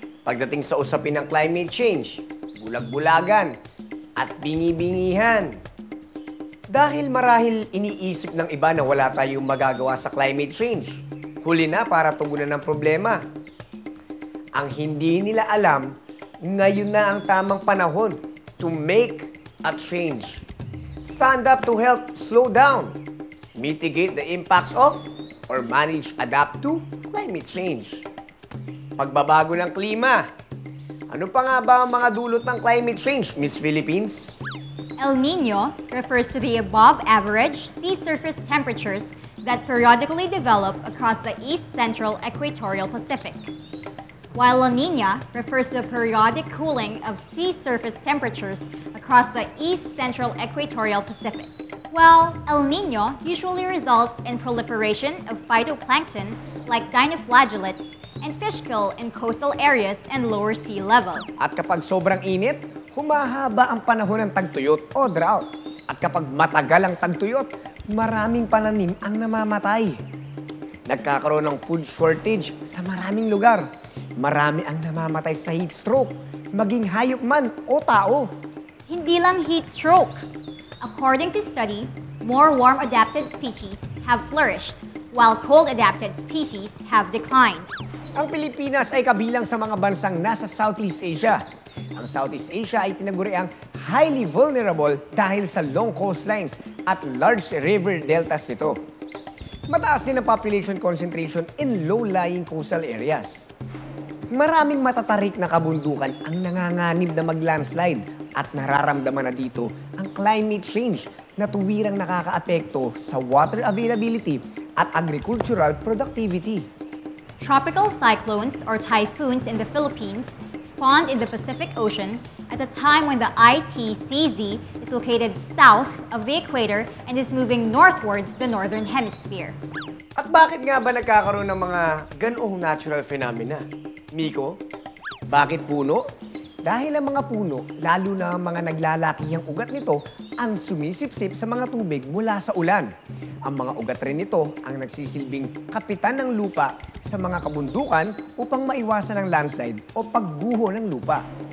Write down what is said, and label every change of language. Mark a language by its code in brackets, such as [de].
[tl] Pagdating sa usapin ng climate change, bulag-bulagan, at bingi-bingihan. Dahil marahil iniisip ng iba na wala tayong magagawa sa climate change. Huli na para tugunan ng problema. Ang hindi nila alam, ngayon na ang tamang panahon [en] to make a change. Stand up to help slow down, mitigate the impacts of, or manage adapt to climate change. [tl] Pagbabago ng klima. Ano pa nga ba ang mga dulot ng climate change, Miss Philippines? [en] El Nino refers to the above-average sea surface temperatures that periodically develop across the east-central equatorial Pacific. While La Nina refers to the periodic cooling of sea surface temperatures across the east-central equatorial Pacific. Well, El Nino usually results in proliferation of phytoplankton like dinoflagellates and fish kill in coastal areas and lower sea level. [tl] At kapag sobrang init, humahaba ang panahon ng tagtuyot o drought. At kapag matagal ang tagtuyot, maraming pananim ang namamatay. Nagkakaroon ng food shortage sa maraming lugar. Marami ang namamatay sa heat stroke, maging hayop man o tao. Hindi lang heat stroke. [en] According to study, more warm-adapted species have flourished, while cold-adapted species have declined. [tl] Ang Pilipinas ay kabilang sa mga bansang nasa Southeast Asia. Ang Southeast Asia ay tinaguriang highly vulnerable dahil sa long coastlines at large river deltas nito. Mataas din ang [en] population concentration in low-lying coastal areas. [tl] Maraming matatarik na kabundukan ang nanganganib na mag-landslide at nararamdaman na dito ang climate change na tuwirang nakakaapekto sa water availability at agricultural productivity. [en] Tropical cyclones or typhoons in the Philippines spawned in the Pacific Ocean at a time when the ITCZ is located south of the equator and is moving northwards the northern hemisphere. [tl] At bakit nga ba nagkakaroon ng mga ganoong natural phenomena? Miko, bakit puno? Dahil ang mga puno, lalo na ang mga naglalakihang ugat nito, ang sumisipsip sa mga tubig mula sa ulan. Ang mga ugat rin nito ang nagsisilbing kapitan ng lupa sa mga kabundukan upang maiwasan ang landslide o pagguho ng lupa.